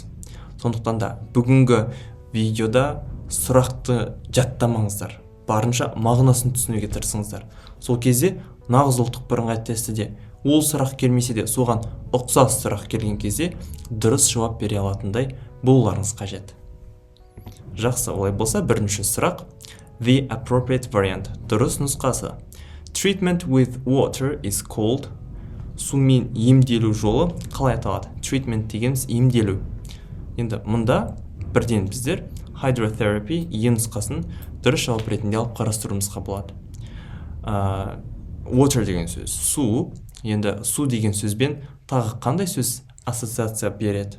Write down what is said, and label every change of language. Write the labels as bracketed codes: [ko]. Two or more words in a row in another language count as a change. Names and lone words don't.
[kk] Сондықтан да бүгінгі видеода сұрақты жаттамаңыздар. Барынша мағынасын түсінуге тырысыңыздар. Сол кезде нағыз ұлттық бірыңғай тестіде ол сұрақ келмесе де соған ұқсас сұрақ келген кезде дұрыс жауап бере алатындай болуларыңыз қажет. Жақсы, олай болса бірінші сұрақ. [en] The appropriate variant. [kk] Дұрыс нұсқасы. [en] Treatment with water is called. [kk] Сумен емделу жолы қалай аталады? Treatment дегеніміз емделу. Енді мұнда бірден біздер hydrotherapy нұсқасын дұрыс жауап ретінде алып қарастыруымызға болады. Water деген сөз су. Енді су деген сөзбен тағы қандай сөз ассоциация береді?